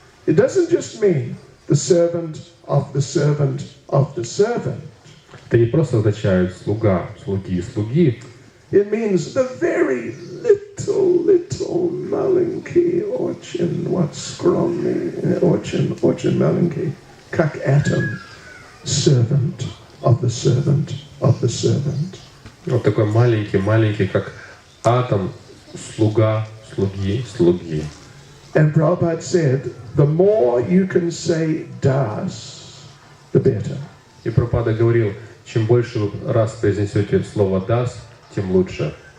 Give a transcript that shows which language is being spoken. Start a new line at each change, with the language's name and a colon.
English: It doesn't just mean the servant of the servant of the servant.
Russian: Это не просто означает слуга, слуги.
English: It means the very little
Russian: malenki очень,
English: what's
Russian: скромный, очень маленький, как
English: atom, servant of the servant of the servant.
Russian: Вот такой маленький, как атом, слуга, слуги.
English: And Prabhupada said, the more you can say das, the better.
Russian: И Прабхупада говорил, чем больше вы раз произнесете слово дас, тем лучше.